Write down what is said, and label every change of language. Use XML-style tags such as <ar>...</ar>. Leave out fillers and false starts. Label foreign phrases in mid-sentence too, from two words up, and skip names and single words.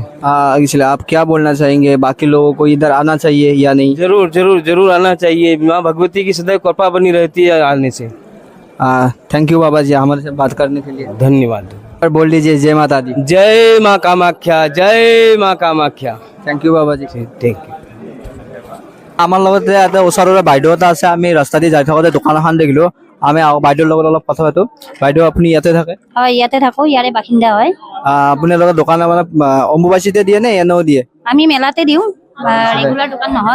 <hi>इसलिए आप क्या बोलना चाहेंगे बाकी लोगों को इधर आना चाहिए या नहीं जरूर जरूर जरूर आना चाहिए माँ भगवती की सदैव कृपा बनी रहती है आने से।</hi> <en>thank you</en> <hi>बाबा जी हमारे से बात करने के लिए धन्यवाद। और बोल दीजिए जय माता दी जय माँ कामाख्या जय माँ कामाख्या।</hi> <en>thank you</en> <hi>बाबा जी</hi> <en>thank you.</en> <as>আমাৰ লগতে এটা ওচৰৰে বাইদেউ এটা আছে আমি ৰাস্তা দি যাই থাকোঁতে দোকান এখন দেখিলো আমি বাইদেউৰ লগত অলপ কথা পাতো বাইদেউ আপুনি ইয়াতে থাকে হয় ইয়াতে থাকো ইয়াৰে বাসিন্দা হয় আপোনালোকৰ দোকানে মানে অম্বুবাচীতে দিয়ে নে এনেও দিয়ে আমি মেলাতে দিওঁ ৰেগুলাৰ দোকান নহয়</as>